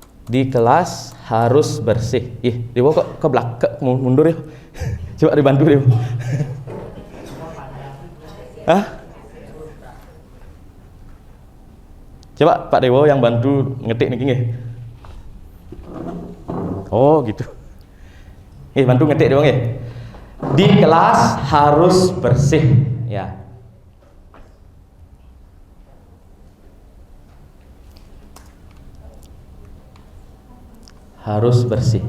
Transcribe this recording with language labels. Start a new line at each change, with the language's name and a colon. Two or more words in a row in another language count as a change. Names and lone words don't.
Indonesian: Di kelas harus bersih. Ih, Dewo kok ke belakang mundur ya. Coba dibantu Dewo. Hah? Coba Pak Dewo yang bantu ngetik
Balinese: niki nggih.
Indonesian: Oh, gitu. Bantu ngetik Dewo nggih. Di kelas harus bersih, ya. Harus bersih.